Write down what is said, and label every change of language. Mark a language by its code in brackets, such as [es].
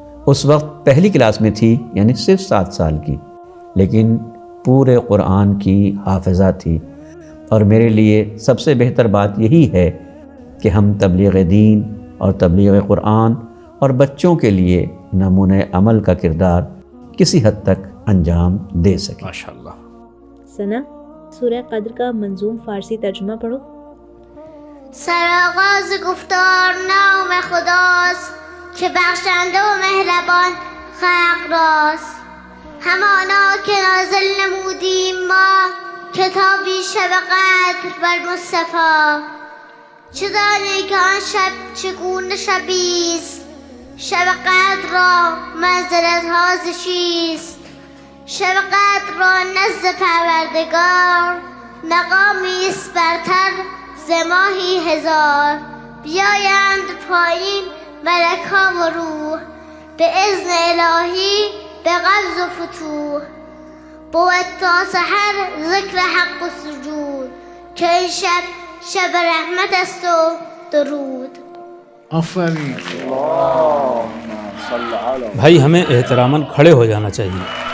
[ur] اس وقت پہلی کلاس میں تھی، یعنی صرف 7 سال کی، لیکن پورے قرآن کی حافظہ تھی۔ اور میرے لیے سب سے بہتر بات یہی ہے کہ ہم تبلیغ دین اور تبلیغ قرآن اور بچوں کے لیے نمونۂ عمل کا کردار کسی حد تک انجام دے سکیں۔ ماشاءاللہ۔ ثنا، سورہ قدر کا منظوم فارسی ترجمہ پڑھو۔ [fa] سرآغاز گفتار نام خداست که بخشنده و مهربان خلق راست. همانا که نازل نمودیم ما کتابی شب قدر بر مصطفی. چه دانی که آن شب چگونه شبیست، شب قدر را منزلت‌ها ز چیست. شب قدر را نزد پروردگار مقامی است برتر ز ماهی هزار. بیایند پایین ملک‌ها و روح به اذن الهی به قبض و فتوح. بود تا سحر ذکر حق و سجود که این شب رحمت است و درود. آفرین. [ur] بھائی ہمیں احتراماً کھڑے ہو جانا چاہیے۔